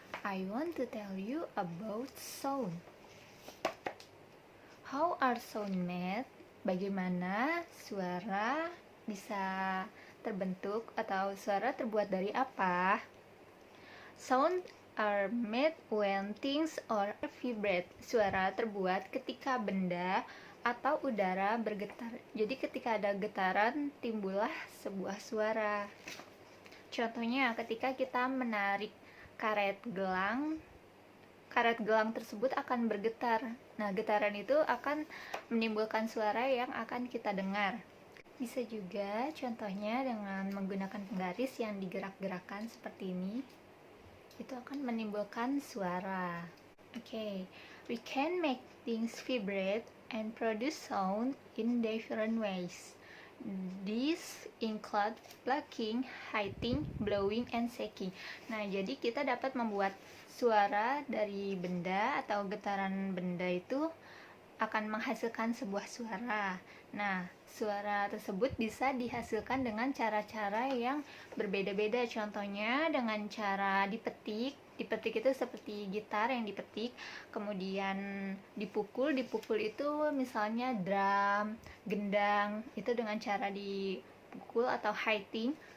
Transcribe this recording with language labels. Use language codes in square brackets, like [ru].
[en] I want to tell you about sound. How are sound made? [id] Bagaimana suara bisa terbentuk atau suara terbuat dari apa? [en] Sound are made when things or vibrate. [id] Suara terbuat ketika benda atau udara bergetar. Jadi ketika ada getaran timbullah sebuah suara. Contohnya ketika kita menarik karet gelang tersebut akan bergetar. Nah, getaran itu akan menimbulkan suara yang akan kita dengar. Bisa juga contohnya dengan menggunakan penggaris yang digerak-gerakkan seperti ini. Itu akan menimbulkan suara. [en] Okay, we can make things vibrate and produce sound in different ways. These include plucking, hitting, blowing, and shaking. [id] Nah, jadi kita dapat membuat suara dari benda atau getaran benda itu akan menghasilkan sebuah suara. Nah, suara tersebut bisa dihasilkan dengan cara-cara yang berbeda-beda. Contohnya dengan cara dipetik. Dipetik itu seperti gitar yang dipetik, kemudian dipukul itu misalnya drum, gendang, itu dengan cara dipukul atau hitting.